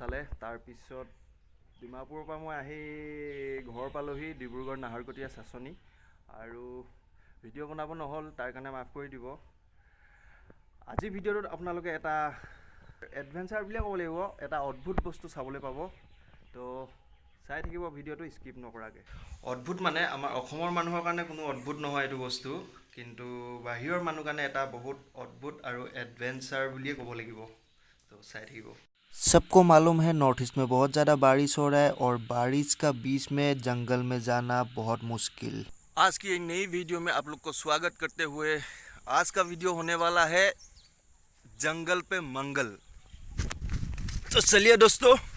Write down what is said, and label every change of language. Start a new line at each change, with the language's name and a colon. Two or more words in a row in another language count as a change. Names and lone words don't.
Assamese: চালে তাৰপিছত ডিমাপুৰৰ পৰা মই আহি ঘৰ পালোহি ডিব্ৰুগড় নাহৰকটীয়া চাচনি আৰু ভিডিঅ' বনাব নহ'ল তাৰ কাৰণে মাফ কৰি দিব আজি ভিডিঅ'টোত আপোনালোকে এটা এডভেঞ্চাৰ বুলিয়ে ক'ব লাগিব এটা অদ্ভুত বস্তু চাবলৈ পাব তো চাই থাকিব ভিডিঅ'টো স্কিপ নকৰাকৈ অদ্ভুত মানে আমাৰ অসমৰ মানুহৰ কাৰণে কোনো অদ্ভুত নহয় এইটো বস্তু কিন্তু বাহিৰৰ মানুহৰ কাৰণে এটা বহুত অদ্ভুত আৰু এডভেঞ্চাৰ বুলিয়ে ক'ব লাগিব তো চাই থাকিব
Hindi: सबको मालूम है नॉर्थ ईस्ट में बहुत ज़्यादा बारिश हो रहा है और बारिश का बीच में जंगल में जाना बहुत मुश्किल आज की एक नई वीडियो में आप लोग को स्वागत करते हुए आज का वीडियो होने वाला है जंगल पे मंगल तो चलिए दोस्तों